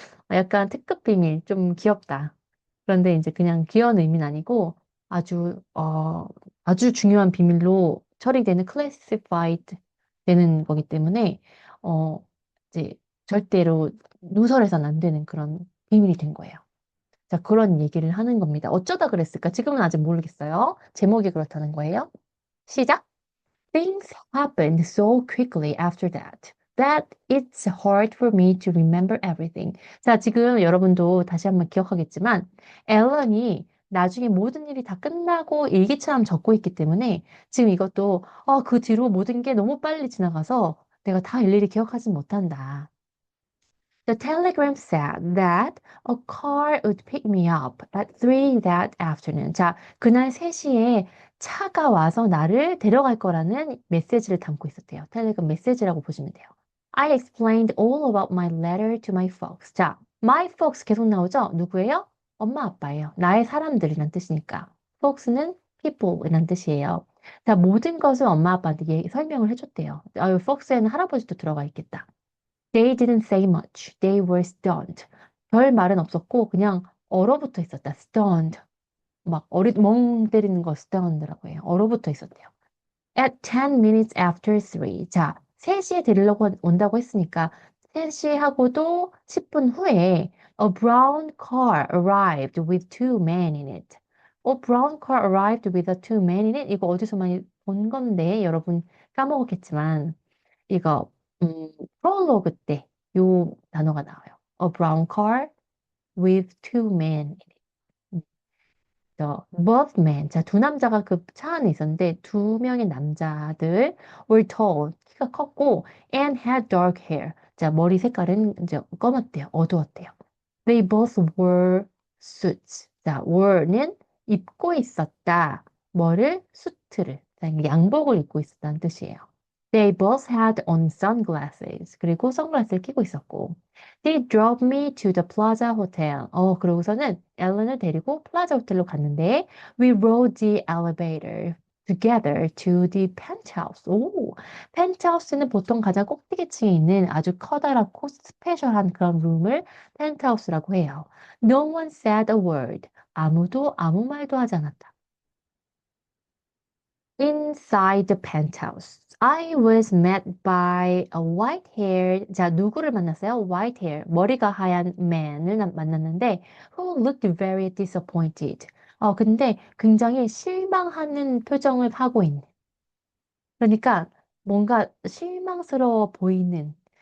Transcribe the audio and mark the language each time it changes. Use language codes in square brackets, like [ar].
[ko] 약간 특급 비밀 좀 귀엽다. 그런데 이제 그냥 귀여운 의미는 아니고 아주 중요한 비밀로 처리되는 classified 되는 거기 때문에 어 이제 절대로 누설해서는 안 되는 그런 비밀이 된 거예요. 자, 그런 얘기를 하는 겁니다. 어쩌다 그랬을까? 지금은 아직 모르겠어요. 제목이 그렇다는 거예요. 시작. [en] Things happened so quickly after that it's hard for me to remember everything. [ko] 자, 지금 여러분도 다시 한번 기억하겠지만, 앨런이 나중에 모든 일이 다 끝나고 일기처럼 적고 있기 때문에 지금 이것도 그 뒤로 모든 게 너무 빨리 지나가서 내가 다 일일이 기억하지 못한다. [en] The telegram said that a car would pick me up at 3 that afternoon. [ko] 자, 그날 3시에 차가 와서 나를 데려갈 거라는 메시지를 담고 있었대요. 텔레그램 메시지라고 보시면 돼요. [en] I explained all about my letter to my folks. [ko] 자, [en] my folks [ko] 계속 나오죠? 누구예요? 엄마, 아빠예요. 나의 사람들이란 뜻이니까. folks는 people이란 뜻이에요. 자, 모든 것을 엄마, 아빠한테 설명을 해줬대요. folks에는 할아버지도 들어가 있겠다. [en] They didn't say much. They were stunned. [ko] 별 말은 없었고 그냥 얼어붙어 있었다. [en] stunned. [ko] 막 멍 때리는 거 stunned라고 해요. 얼어붙어 있었대요. [en] At 10 minutes after 3. [ko] 자, 3시에 데리려고 온다고 했으니까 3시 하고도 10분 후에 [en] a brown car arrived with two men in it. A brown car arrived with a two men in it. 이거 어디서 많이 본 건데 여러분 까먹었겠지만 이거 프롤로그 때 요 단어가 나와요. A brown car with two men in it. both men. [ko] 자, 두 남자가 그 차 안에 있었는데 두 명의 남자들 [en] were tall. [ko] 키가 컸고 [en] and had dark hair. [ko] 자, 머리 색깔은 이제 검었대요. 어두웠대요. [en] They both wore suits. [ko] 자, were는 입고 있었다. 뭐를? 수트를. 자, 이게 양복을 입고 있었다는 뜻이에요. [en] They both had on sunglasses. [ko] 그리고 선글라스를 끼고 있었고. [en] They drove me to the Plaza Hotel. [ko] 그러고서는 앨런을 데리고 플라자 호텔로 갔는데 [en] we rode the elevator together to the penthouse. [ko] 오, 펜트하우스는 보통 가장 꼭대기층에 있는 아주 커다랗고 스페셜한 그런 룸을 펜트하우스라고 해요. [en] No one said a word. [ko] 아무도 아무 말도 하지 않았다. [en] Inside the penthouse, I was met by a white-haired, [ko] 자, 누구를 만났어요? [en] white-hair, [ko] 머리가 하얀 [en] man을 만났는데, who looked very disappointed. [ko] 근데 굉장히 실망하는 표정을 하고 있는. 그러니까 뭔가 실망스러워 보이는.